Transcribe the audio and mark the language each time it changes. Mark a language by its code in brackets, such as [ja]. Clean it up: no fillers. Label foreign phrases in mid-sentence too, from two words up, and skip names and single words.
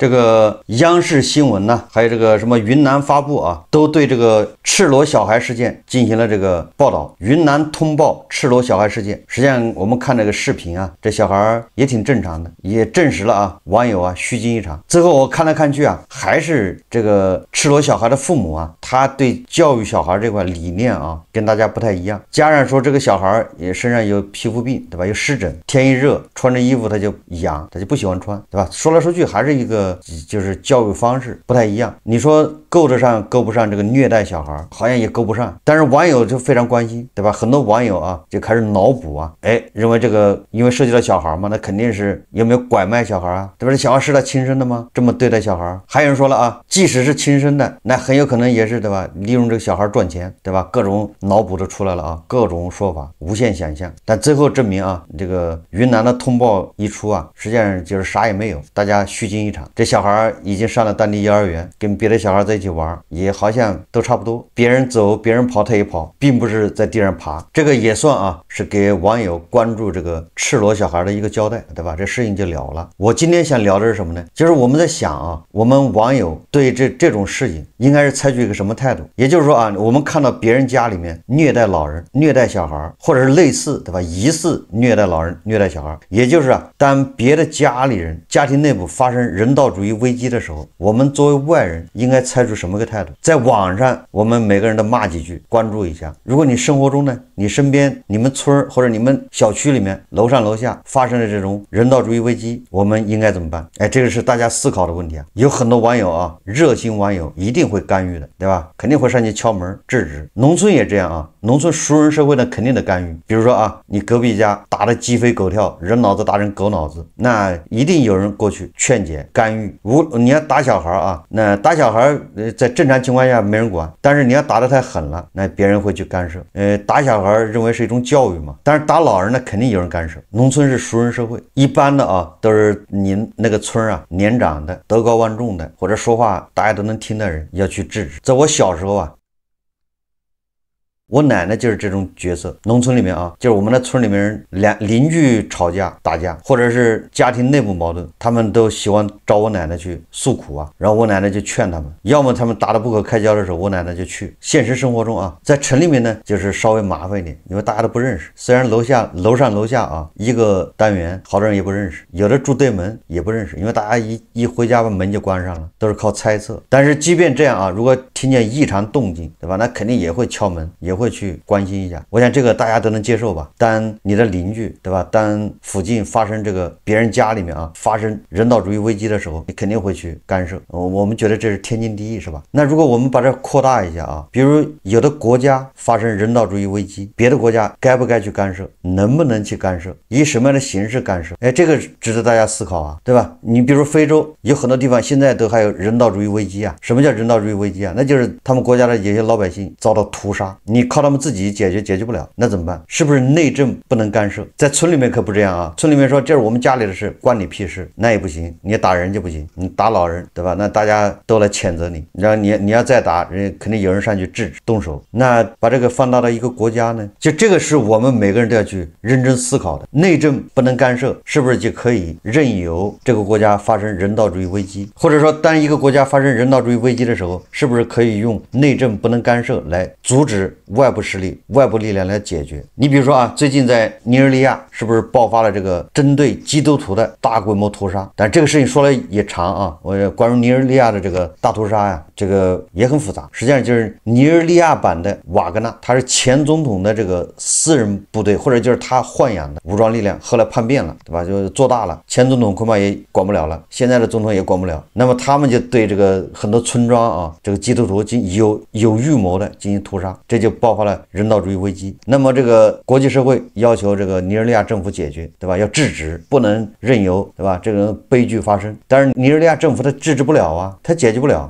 [zh] 這個央視新聞呢，還有這個什麼雲南發布啊，都對這個赤裸小孩事件進行了這個報道。雲南通報赤裸小孩事件，實際上我們看這個視頻啊，這小孩也挺正常的，也證實了啊，網友啊虛驚一場。最後我看来看去啊，還是这個赤裸小孩的父母啊，他对教育小孩這塊理念啊，跟大家不太一樣。加上說這個小孩也身上有皮膚病，對吧？有濕疹，天一熱穿着衣服他就癢，他就不喜歡穿，對吧？說來說去還是一個就是教育方式不太一樣。你說夠得上夠不上这個虐待小孩，好像也夠不上。但是網友就非常關心，對吧？很多網友啊就開始腦補啊，認為這個因為涉及到小孩嘛，那肯定是有沒有拐賣小孩啊，對吧？這小孩是他親生的嗎？這麼對待小孩？還有人說了啊，即使是親生的，那很有可能也是，对吧？利用這個小孩賺錢，對吧？各種腦補都出來了啊，各種說法，無限想象。但最後證明啊，這個雲南的通報一出啊，實際上就是啥也沒有，大家虛驚一場。這小孩已經上了當地幼兒園，跟別的小孩在一起玩，也好像都差不多。別人走，別人跑，他也跑，並不是在地上爬。這個也算啊，是給網友關注這個赤裸小孩的一個交代，對吧？這事情就了了。我今天想聊的是什麼呢？就是我們在想啊，我們網友對這種事情應該是採取一個什麼態度？也就是說啊，我們看到別人家裡面虐待老人、虐待小孩，或者是類似，對吧？疑似虐待老人、虐待小孩，也就是啊，當別的家裡人、家庭內部發生人道主義危機的時候，我們作為外人應該採取什麼個態度？在網上，我們每個人都罵幾句，關注一下。如果你生活中呢，你身邊、你們村或者你們小區裡面樓上樓下發生的這種人道主義危機，我們應該怎麼辦？這個是大家思考的問題啊。有很多網友啊，熱心網友一定會干預的，對吧？肯定會上去敲門制止。農村也這樣啊，農村熟人社會呢肯定的干預。比如說啊，你隔壁家打得雞飛狗跳，人腦子打成狗腦子，那一定有人過去勸解干預。你要打小孩啊，那打小孩在正常情況下沒人管，但是你要打得太狠了，那別人會去干涉。打小孩認為是一種教育嘛，但是打老人呢肯定有人干涉。農村是熟人社會，一般的啊都是你那個村啊年長的、德高望重的，或者說話大家都能聽的人要去制止。在我小時候啊，我奶奶就是這種角色。農村裡面啊，就是我們的村裡面人鄰居吵架打架，或者是家庭內部矛盾，他們都喜歡找我奶奶去訴苦啊，然後我奶奶就勸他們，要麼他們打得不可開交的時候，我奶奶就去。現實生活中啊，在城裡面呢就是稍微麻煩一點，因為大家都不認識，雖然樓上樓下啊一個單元好多人也不認識，有的住对門也不認識，因為大家一回家把門就關上了，都是靠猜測。但是即便這樣啊，如果聽見異常動靜，對吧？那肯定也會敲門，也會去關心一下。我想這個大家都能接受吧。當你的鄰居，對吧？當附近發生這個別人家裡面啊發生人道主義危機的時候，你肯定會去干涉。我們覺得這是天經地義，是吧？那如果我們把這擴大一下啊，比如有的國家發生人道主義危機，別的國家該不該去干涉？能不能去干涉？以什麼樣的形式干涉？這個值得大家思考啊，對吧？你比如非洲有很多地方現在都還有人道主義危機啊。什麼叫人道主義危機啊？那就是他們國家的有些老百姓遭到屠殺，你靠他們自己解決不了，那怎麼辦？是不是内政不能干涉？在村裡面可不這樣啊，村裡面說這是我們家裡的事，關你屁事，那也不行。你打人就不行，你打老人，对吧？那大家都来谴責你，然後你要再打人，肯定有人上去制止动手。那把這個放大到一個國家呢，就這個是我們每個人都要去認真思考的。內政不能干涉，是不是就可以任由這個國家發生人道主義危機？或者說當一個國家發生人道主義危機的時候，是不是可以用內政不能干涉來阻止外部勢力、外部力量來解決？你比如说啊，最近在尼日利亞是不是爆发了这个针对基督徒的大规模屠杀？但这个事情说来也长啊，我关于尼日利亚的这个大屠杀呀，这个也很复杂。实际上就是尼日利亚版的瓦格纳，他是前总统的这个私人部队，或者就是他豢養的武裝力量，後來叛變了，對吧？就做大了，前總統恐怕也管不了了，現在的總統也管不了。那麼他們就對這個很多村莊啊，這個基督徒有預謀的進行屠殺，這就爆發了人道主義危機。那麼這個國際社會要求這個尼日利亞政府解決，對吧？要制止，不能任由，對吧？這個悲劇發生。但是尼日利亞政府他制止不了啊，他解決不了。